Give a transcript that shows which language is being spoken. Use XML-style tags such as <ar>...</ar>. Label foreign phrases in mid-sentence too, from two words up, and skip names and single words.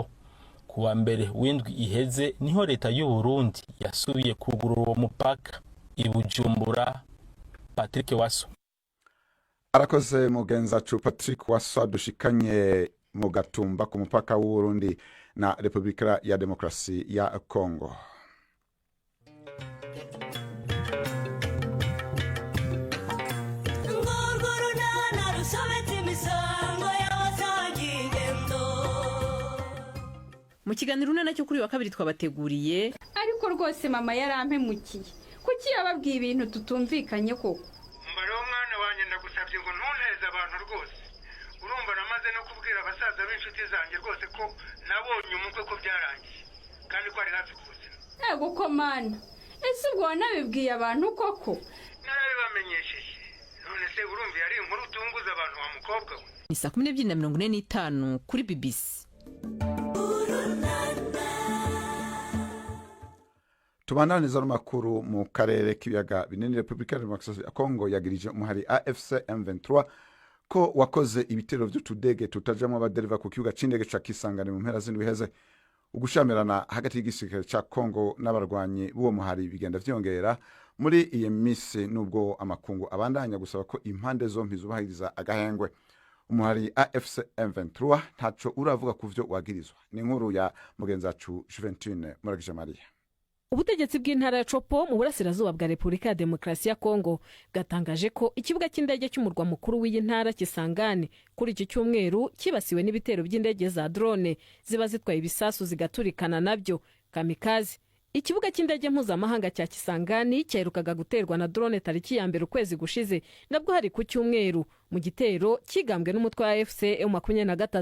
<rn>Kuwa mbere w'indwi iheze niho leta y'u Burundi yasubiye kugurura uwo mupaka. I Bujumbura, Patrick Waso. Arakoze mugenzacu Patrick Waso dushikanye mu Gatumba ku mupaka w'u Burundi na Republika ya Demokarasi ya Kongo.</rn> <rw>Mu kiganiro nacyo kuri wa kabiri twabateguriye, ariko rwose mama yarampemukiye. Kuki yababwiye ibintu tutumvikanye koko? Mbare umwana wanye ndagusabye ngo ntunteze abantu rwose. Urumva namaze no kubwira abasaza b'inshuti zanjye rwose ko nabonye umukwe ko byarangiye kandi ko ari hafi kuzina. Ego ko mana. Ese ubwo wanabibwiye abantu koko? Narabibamenyesheje. none se urumva yari inkuru utunguza abantu wa mukobwa we.</rw> <rn>Ni saa 12:45 kuri BBC. Tubananiza n'amakuru mu karere k'ibiyaga binini. Repubulika ya Demokarasi ya Kongo yagirije umuhari AFC M23 ko wakoze ibitero by'utudege tutajamo abadereva ku kibuga c'indege ca Kisangani mu mpera z'indwi heze. Ugushamirana hagati y'igisirikare ca Kongo n'abarwanyi b'uwo muhari bigenda vyongera muri iyi misi, nubwo amakungu abandanya gusaba ko impande zompi zubahiriza agahengwe. Umuhari AFC M23 ntaco uravuga ku vyo wagirizwa. Ni inkuru ya mugenzi wacu Juventine Muragije Maria.</rn> <rw>Ubutegetsi bw'intara ya Chopo mu burasirazuba bwa Repubulika ya Demokarasi ya Kongo bwatangaje ko ikibuga cy'indege cy'umurwa mukuru w'iyi ntara Kisangani kuri iki cyumweru kibasiwe n'ibitero by'indege za drone ziba zitwaye ibisasu zigaturikana nabyo kamikaze. Ikibuga cy'indege mpuzamahanga cya Kisangani cyaherukaga guterwa na drone tariki ya mbere ukwezi gushize, nabwo hari ku cyumweru mu gitero kigambwe n'umutwe wa AFC M23.</rw>